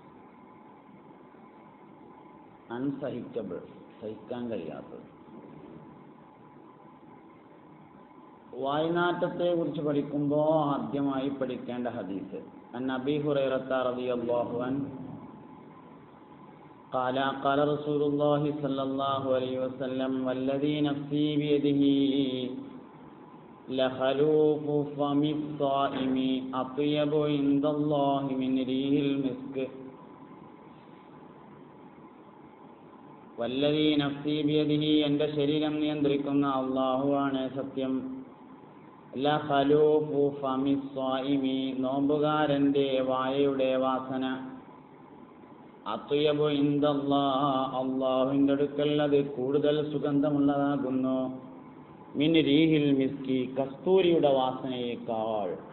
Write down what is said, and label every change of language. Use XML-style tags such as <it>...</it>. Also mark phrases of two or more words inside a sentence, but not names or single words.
<ml>അൺസഹിക്കബിൾ, സഹിക്കാൻ കഴിയാത്തത്. വായുനാറ്റത്തെ കുറിച്ച് പഠിക്കുമ്പോൾ ആദ്യമായി പഠിക്കേണ്ട ഹദീസ്</ml> <ar>عن أبي هريرة رضي الله عنه قال قال رسول الله صلى الله عليه وسلم والذي نفسي بيده لخلوف فم الصائم أطيب عند الله من ريح المسك والذي نفسي بيده</ar> <ml>എൻ്റെ ശരീരം നിയന്ത്രിക്കുന്ന അല്ലാഹുവാണ് സത്യം.</ml> <ar>لخلوف فم الصائم</ar> <ml>നോമ്പുകാരൻ്റെ വായയുടെ വാസന</ml> <ar>أطيب عند الله</ar> <ml>അല്ലാഹുവിൻ്റെ അടുക്കൽ അത് കൂടുതൽ സുഗന്ധമുള്ളതാകുന്നു</ml> <ar>من ريح المسك</ar> <ml>കസ്തൂരിയുടെ വാസനയേക്കാൾ.</ml>